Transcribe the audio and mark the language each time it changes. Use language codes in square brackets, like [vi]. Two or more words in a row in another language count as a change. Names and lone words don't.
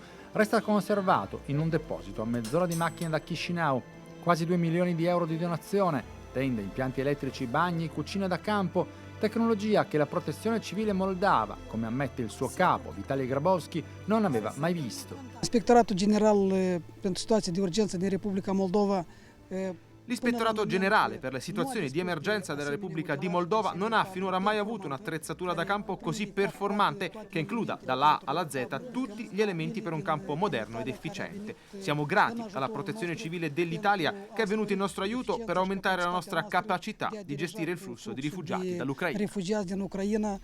[it] Resta conservato in un deposito a mezz'ora di macchina da Chișinău. Quasi 2 milioni di euro di donazione, tende, impianti elettrici, bagni, cucine da campo, tecnologia che la Protezione Civile moldava, come ammette il suo capo Vitaly Grabowski, non aveva mai visto. [ro] Inspectoratul General pentru Situații de Urgență din Republica Moldova. [it] L'Ispettorato Generale per le situazioni di emergenza della Repubblica di Moldova non ha finora mai avuto un'attrezzatura da campo così performante che includa dalla A alla Z tutti gli elementi per un campo moderno ed efficiente. Siamo grati alla Protezione Civile dell'Italia che è venuta in nostro aiuto per aumentare la nostra capacità di gestire il flusso di rifugiati dall'Ucraina.